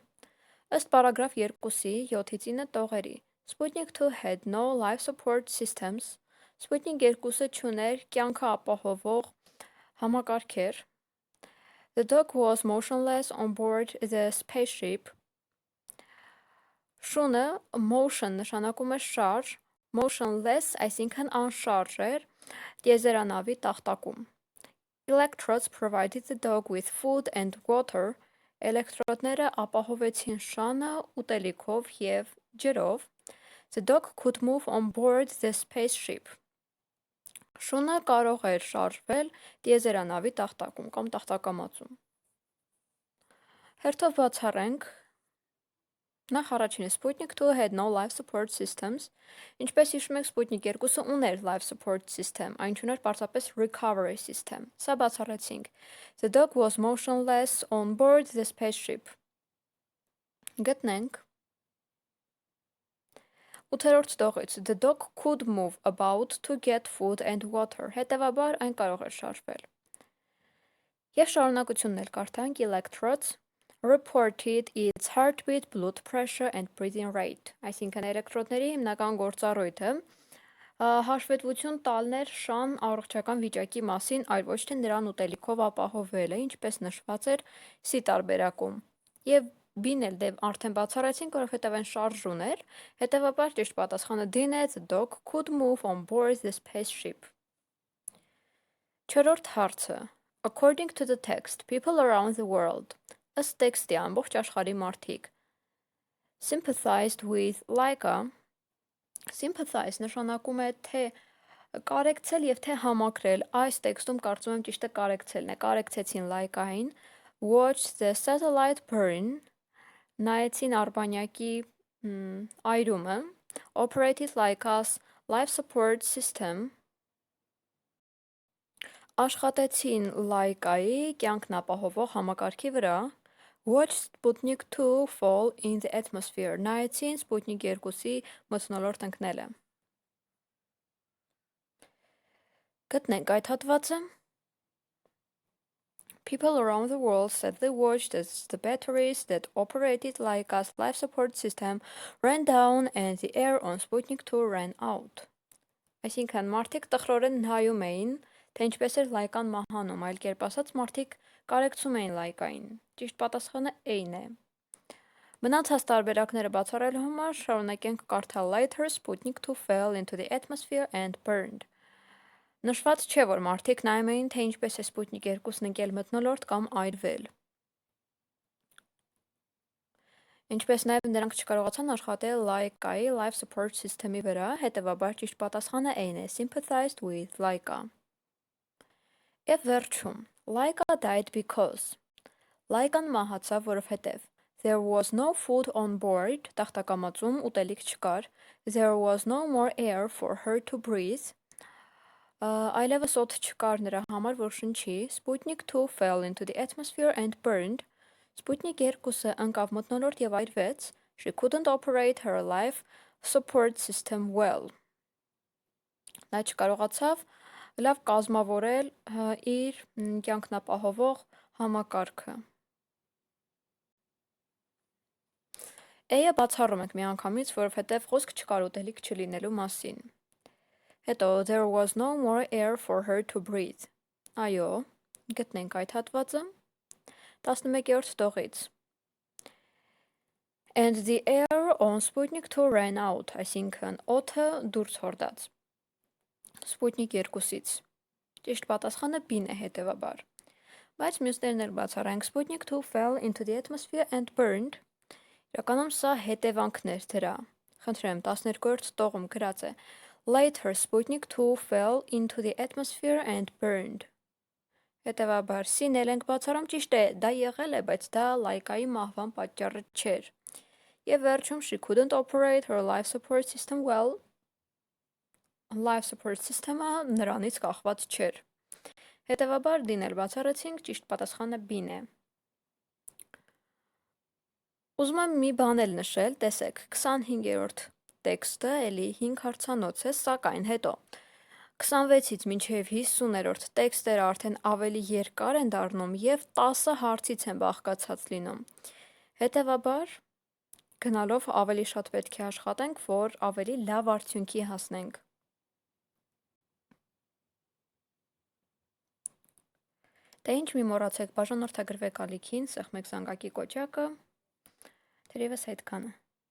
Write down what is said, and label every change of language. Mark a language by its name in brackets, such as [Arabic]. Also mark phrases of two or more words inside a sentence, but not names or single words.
[Armenian] Ըստ պարագրաֆ 2-ի 7-ից 9 տողերի, [English] Sputnik 2 had no life support systems, [Armenian] Sputnik 2-ը չուներ կյանքը ապահովող համակարգեր, [English] The dog was motionless on board the spaceship. [Armenian] Շունը motion նշանակում է շարժ, motionless, այսինքն անշարժ էր, տիեզերանավի տախտակում։ [English] Electrodes provided the dog with food and water. [Armenian] Էլեկտրոդները ապահովեցին շանը ուտելիքով և ջրով։ [English] The dog could move on board the spaceship. [Armenian] Շունը կարող էր շարժվել տիեզերանավի տախտակում կամ տախտակամածում։ Հերթով բացառենք, նախ առաջինը [English] Sputnik 2 had no life support systems, [Armenian] ինչպես հիշում եք Sputnik 2-ը ուներ [English] life support system, [Armenian] այն չուներ պարզապես [English] recovery system, [Armenian] սա բացառեցինք։ [English] The dog was motionless on board the spaceship. [Armenian] Գտնենք 8-րդ տողից [English] The dog could move about to get food and water, [Armenian] հետևաբար այն կարող էր շարժվել։ Եվ շարունակությունն էլ կարդանք [English] Electrodes reported its heartbeat, blood pressure and breathing rate, [Armenian] այսինքն էլեկտրոդների հիմնական գործառույթը հաշվետվություն տալն էր շան առողջական վիճակի մասին, այլ ոչ թե նրան ուտելիքով ապահովելը, ինչպես նշված էր C տարբերակում։ Եվ B-ն էլ արդեն բացառեցինք, որովհետև այն շարժուն էր, հետևաբար ճիշտ պատասխանը D-ն է, [English] the dog could move on board the spaceship. [Armenian] Չորրորդ հարցը. [English] According to the text, people around the world, [Armenian] ըստ տեքստի ամբողջ աշխարհի մարդիկ, [English] sympathized with Laika. [Armenian] Sympathize նշանակում է թե կարեկցել և թե համակրել, այս տեքստում կարծում եմ ճիշտը կարեկցելն է, կարեկցեցին Laika-ին, [English] watch the satellite burn, [Armenian] նայեցին արբանյակի այրումը, [English] operated Laika's life support system, [Armenian] աշխատեցին Laika-ի կյանքն ապահովող համակարգի վրա, [English] watch Sputnik 2 fall in the atmosphere, [Armenian] նայեցին Sputnik 2-ի մթնոլորտ ընկնելը։ Գտնենք այդ հատվածը։ [English] People around the world said they watched as the batteries that operated Laika's life support system ran down and the air on Sputnik 2 ran out. [Armenian] Այսինքն մարդիկ տխրորեն նայում էին, թե ինչպես էր լայկան մահանում, այլ կերպ ասած մարդիկ կարեկցում էին լայկային։ Ճիշտ պատասխանը A-ն է։ Մնացած տարբերակները բացառելու համար շարունակենք կարդալ [English] later Sputnik 2 fell into the atmosphere and burned։ [Armenian] Նշված չէ, որ մարդիկ նայում էին, թե ինչպես է Sputnik 2-ն ընկել մթնոլորտ կամ այրվել։ Ինչպես նաև նրանք չկարողացան աշխատել Laika-ի [English] life support system- [Armenian] ի վրա, հետևաբար ճիշտ պատասխանը A-ն է, [English] sympathized with Laika։ [Armenian] Եվ վերջում, [English] Laika died because [Armenian] Laika-ն մահացավ, որովհետև [English] there was no food on board, [Armenian] տախտակամածում ուտելիք չկար, [English] there was no more air for her to breathe, [Armenian] այլևս օդ չկար նրա համար, որ շնչի, [English] Sputnik 2 fell into the atmosphere and burned, [Armenian] Sputnik 2-ը ընկավ մթնոլորտ եւ այրվեց, [English] she couldn't operate her life support system well։ [Armenian] Նա չկարողացավ լավ կազմավորել իր կյանքնապահովող համակարգը։ A-ը բացառում ենք միանգամից, որովհետև խոսք չկար ուտելիք չլինելու մասին։ Հետո [English] there was no more air for her to breathe։ [Armenian] Այո, գտնենք այդ հատվածը 11-րդ տողից։ [English] And the air on Sputnik 2 ran out, [Armenian] այսինքն օդը դուրս հորդաց Sputnik 2-ից։ Ճիշտ պատասխանը B-ն է հետևաբար։ Բայց մյուսներն էլ բացառենք [English] Sputnik 2 fell into the atmosphere and burned։ [Armenian] Իրականում սա հետևանքներ դրա։ Խնդրեմ, 12-րդ տողում գրած է [English] Later Sputnik 2 fell into the atmosphere and burned։ [Armenian] Հետևաբար C-ն էլ ենք բացառում, ճիշտ է, դա եղել է, բայց դա լայկայի մահվան պատճառը չէր։ Եվ վերջում [English] she couldn't operate her life support system well։ Life support system- [Armenian] ը նրանից կախված չէր։ Հետևաբար D-ն էլ բացառեցինք, ճիշտ պատասխանը B-ն է։ Ուզում եմ մի բան էլ նշել, տեսեք, 25-րդ տեքստը էլի 5 հարցանոց է, սակայն հետո 26-ից մինչև 50-րդ տեքստերը արդեն ավելի երկար են դառնում և 10 հարցից են բաղկացած լինում։ Հետևաբար, գնալով ավելի շատ պետք է աշխատենք, որ ավելի լավ արդյունքի հասնենք։ Դե ինչ մի մոռացեք, բաժանորդագրվեք ալիքին, սեղմեք զանգակի կոճակը, թերևս այդքանը։